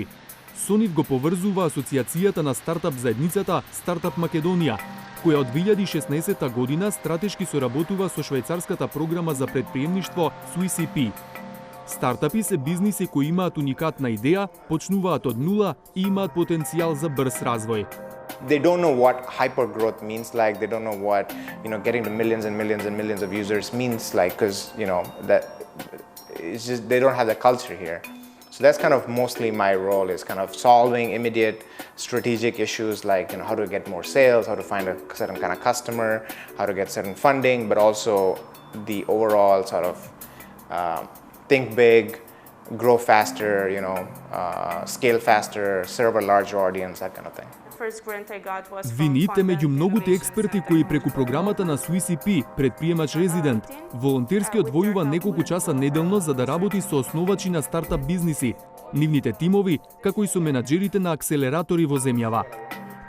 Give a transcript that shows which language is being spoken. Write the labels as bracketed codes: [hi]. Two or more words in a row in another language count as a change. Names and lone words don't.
[mk] Со нив го поврзува асоциацијата на стартап заедницата Стартап Македонија, која од 2016 година стратешки соработува со швајцарската програма за предприемништво SwissEP. Стартапи се бизниси кои имаат уникатна идеја, почнуваат од нула и имаат потенцијал за брз развој. [en] They don't know what hypergrowth means like. They don't know what getting to millions and millions and millions of users means like, because that it's just they don't have the culture here. So that's kind of mostly my role, is kind of solving immediate strategic issues like how to get more sales, how to find a certain kind of customer, how to get certain funding, but also the overall sort of think big, grow faster, scale faster, serve a larger audience, that kind of thing. [mk] Винит е меѓу многуте експерти кои преку програмата на SwissEP, предприемач резидент, волонтерски одвојува неколку часа неделно за да работи со основачи на стартап бизниси, нивните тимови, како и со менаџерите на акселератори во земјава.